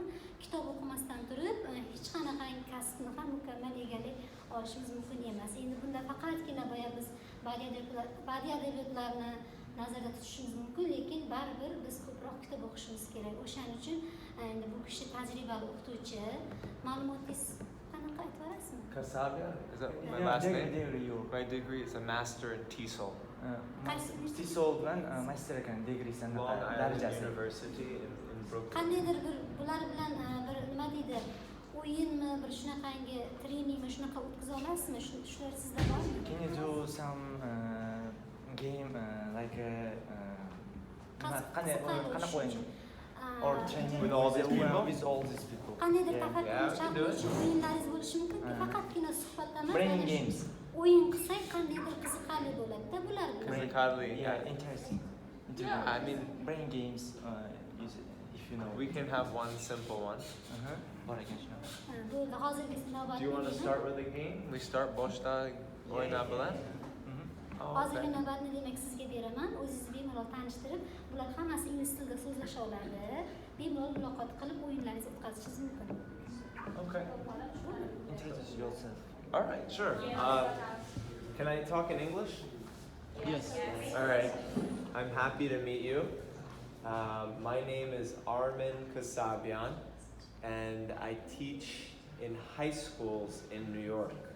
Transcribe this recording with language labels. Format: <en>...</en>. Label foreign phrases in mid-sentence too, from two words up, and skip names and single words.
<uz>Kitob o'qimasdan turib, hech qanaqangi kasbni ham mukammal egallay olishimiz mumkin emas. Endi bunda faqatgina biz badiiy adabiyotlarni nazarda tutishimiz mumkin, lekin baribir biz ko'proq kitob o'qishimiz kerak. O'shaning uchun endi bu kishi tajribali o'qituvchi. Ma'lumotingiz qanaqa aytib berasizmi? Kasabian?</uz> <en>Is that my last name? My degree is a master in TESOL.</en> <uz>TESOL bilan master ekan degree Long Island darajasi.</uz> <en>University in Brooklyn.</en> <uz>Qandaydir bir bular bilan bir nima deydi, o'yinmi, bir shunaqangi treningmi, shunaqa o'tkaza olasizmi? Shular sizda bormi?</uz> <en>Can you do some game like</en> <uz>qanaqa o'yin?</uz> <en>Or training With all these people? With all these people.</en> <uz>Qandaydir tafakkur o'yinlaringiz bo'lishi mumkin. Faqatgina suhbatda emas.</uz> <en>Brain games.</en> <uz>O'yin qilsak qandaydir qiziqarli bo'ladi-da bular bilan. Qiziqarli.</uz> <en>Yeah, interesting. Yeah, I mean, brain games if you know. we can have one simple one.</en> <uz>Bor ekan shuna. Bo'ldi, hozirgisi navbatda.</uz> <en>Do you want to start with a game? We start</en> <uz>boshda o'ynab bilan. Hozirgi navbatni demak sizga beraman. O'zingizni bemalol tanishtirib, bular hammasi ingliz tilida so'zlasha oladi. Bemalol muloqot qilib o'yinlaringizni o'tkazishingiz mumkin.</uz> <en>Okay. Introduce yourself. All right, sure. Can I talk in English? Yes. All right. I'm happy to meet you. My name is Armin Kasabian, and I teach in high schools in New York.</en>